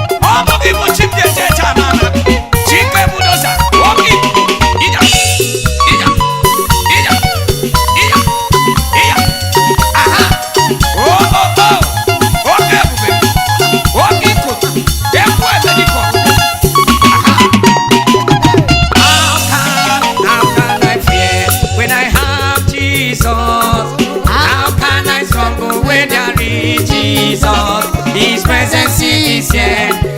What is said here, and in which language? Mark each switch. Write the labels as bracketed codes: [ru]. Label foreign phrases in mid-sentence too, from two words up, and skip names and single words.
[ig] Ọ bụghị bụ chi m ji eje eje ama ama. Chi nke budoza, oke ibu. Ija, ija, ija, ija, ija. Aha. Oh, oh, oh. Oke ebube. Oke ikuku. Ekwu ebe dị ka ọkụ. Aha. [en] How can, how can I fear when I have Jesus? How can I stumble when there is Jesus? His presence is here.